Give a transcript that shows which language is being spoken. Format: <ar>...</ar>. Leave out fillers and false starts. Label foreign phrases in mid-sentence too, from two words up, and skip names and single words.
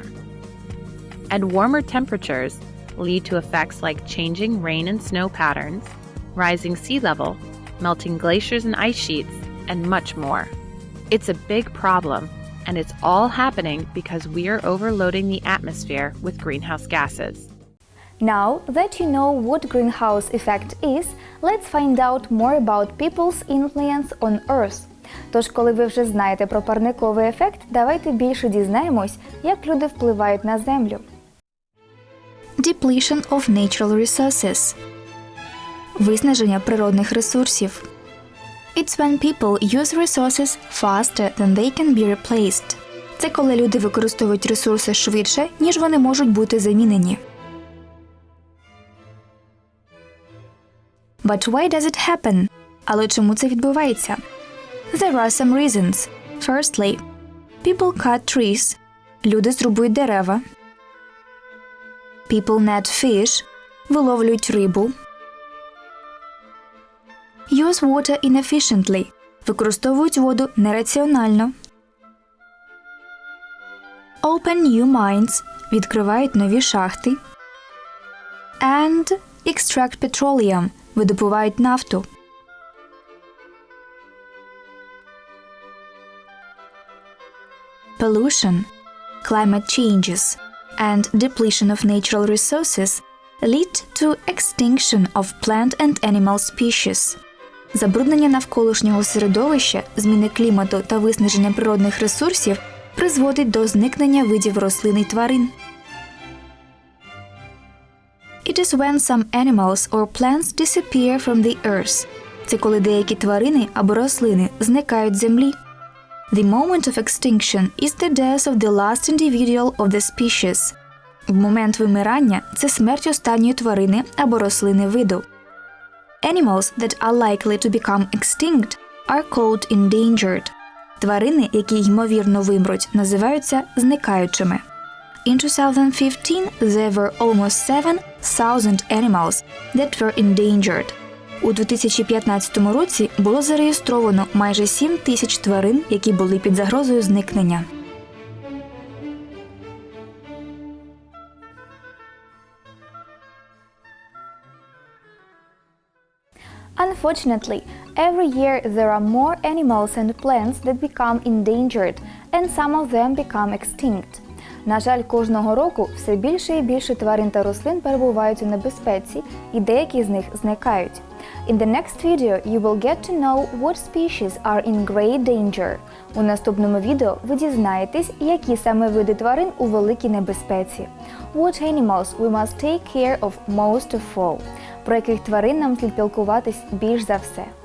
<en>And warmer temperatures lead to effects like changing rain and snow patterns, rising sea level, melting glaciers and ice sheets, and much more. It's a big problem, and it's all happening because we are overloading the atmosphere with greenhouse gases. Now that you know what greenhouse effect is, let's find out more about people's influence on Earth.</en> <uk>Тож, коли ви вже знаєте про парниковий ефект, давайте більше дізнаємось, як люди впливають на Землю.</uk> <en>Depletion of natural resources.</en> <uk>Виснаження природних ресурсів.</uk> <en>It's when people use resources faster than they can be replaced.</en> <uk>Це коли люди використовують ресурси швидше, ніж вони можуть бути замінені.</uk> <en>But why does it happen?</en> <uk>Але чому це відбувається?</uk> <en>There are some reasons. Firstly, people cut trees.</en> <uk>Люди зрубують дерева.</uk> <en>People net fish.</en> <uk>Виловлюють рибу.</uk> <en>Use water inefficiently.</en> <uk>Використовують воду нераціонально.</uk> <en>Open new mines.</en> <uk>Відкривають нові шахти.</uk> <en>And extract petroleum.</en> <uk>Видобувають нафту.</uk> <en>Pollution, climate changes, and depletion of natural resources lead to extinction of plant and animal species.</en> <uk>Забруднення навколишнього середовища, зміни клімату та виснаження природних ресурсів призводить до зникнення видів рослин і тварин.</uk> <en>It is when some animals or plants disappear from the earth.</en> <uk>Це коли деякі тварини або рослини зникають з землі.</uk> <en>The moment of extinction is the death of the last individual of the species.</en> <uk>В момент вимирання – це смерть останньої тварини або рослини виду.</uk> <en>Animals that are likely to become extinct are called endangered.</en> <uk>Тварини, які ймовірно вимруть, називаються зникаючими.</uk> <en>In 2015, there were almost 7,000 animals that were endangered.</en> <uk>У 2015 році було зареєстровано майже 7 тисяч тварин, які були під загрозою зникнення.</uk> <en>Unfortunately, every year there are more animals and plants that become endangered, and some of them become extinct.</en> <uk>На жаль, кожного року все більше і більше тварин та рослин перебувають у небезпеці, і деякі з них зникають.</uk> <en>In the next video you will get to know what species are in great danger.</en> <uk>У наступному відео ви дізнаєтесь, які саме види тварин у великій небезпеці.</uk> <en>What animals we must take care of most of all.</en> <uk>Про яких тварин нам слід піклуватись більш за все.</uk>